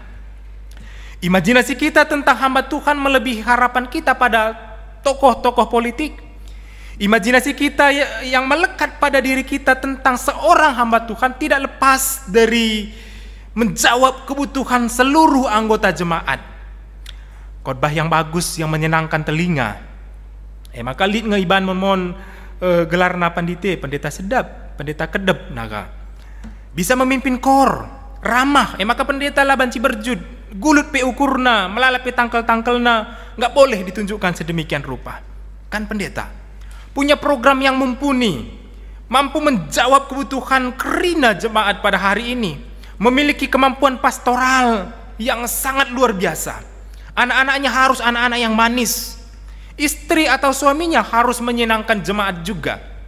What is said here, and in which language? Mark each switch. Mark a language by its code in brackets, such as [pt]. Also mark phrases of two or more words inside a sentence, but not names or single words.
[id] Imajinasi kita tentang hamba Tuhan melebihi harapan kita pada tokoh-tokoh politik. Imajinasi kita yang melekat pada diri kita tentang seorang hamba Tuhan tidak lepas dari menjawab kebutuhan seluruh anggota jemaat. Khotbah yang bagus yang menyenangkan telinga. [btx] Maka lid ngeiban memon gelarna pendeta sedap, pendeta kedep naga. [id] Bisa memimpin kor, ramah. [btx] Maka pendeta lah banci berjud, gulut pe ukurna, melalapi tangkel-tangkelna, [id] nggak boleh ditunjukkan sedemikian rupa. Kan pendeta punya program yang mumpuni, mampu menjawab kebutuhan kerina jemaat pada hari ini, memiliki kemampuan pastoral yang sangat luar biasa. Anak-anaknya harus anak-anak yang manis, istri atau suaminya harus menyenangkan jemaat juga.